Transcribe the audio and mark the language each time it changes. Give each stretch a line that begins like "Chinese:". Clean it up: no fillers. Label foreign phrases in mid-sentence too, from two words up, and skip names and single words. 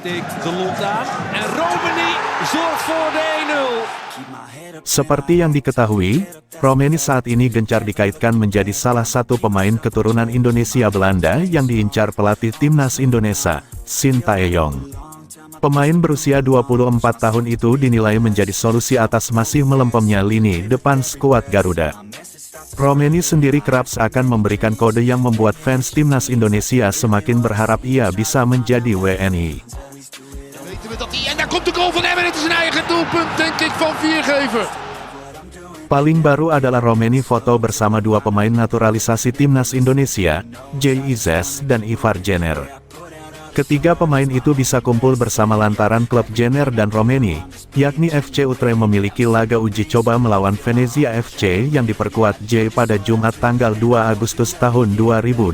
Indonesian: Seperti yang diketahui, Romeni saat ini gencar dikaitkan menjadi salah satu pemain keturunan Indonesia Belanda yang diincar pelatih timnas Indonesia, Sintayong. Pemain berusia 24 tahun itu dinilai menjadi solusi atas masih melempemnya lini depan skuad Garuda. Romeni sendiri kerap seakan memberikan kode yang membuat fans timnas Indonesia semakin berharap ia bisa menjadi WNI.
Dutch: En daar komt de goal van Emmen, het is een eigen doelpunt denk ik van Viergever.
Indonesian: Paling baru adalah Romeni foto bersama dua pemain naturalisasi timnas Indonesia, Jay Ises dan Ivar Jenner. Ketiga pemain itu bisa kumpul bersama lantaran klub Jenner dan Romeni, yakni FC Utrecht memiliki laga uji coba melawan Venezia FC yang diperkuat Jay pada Jumat tanggal 2 Agustus tahun 2024.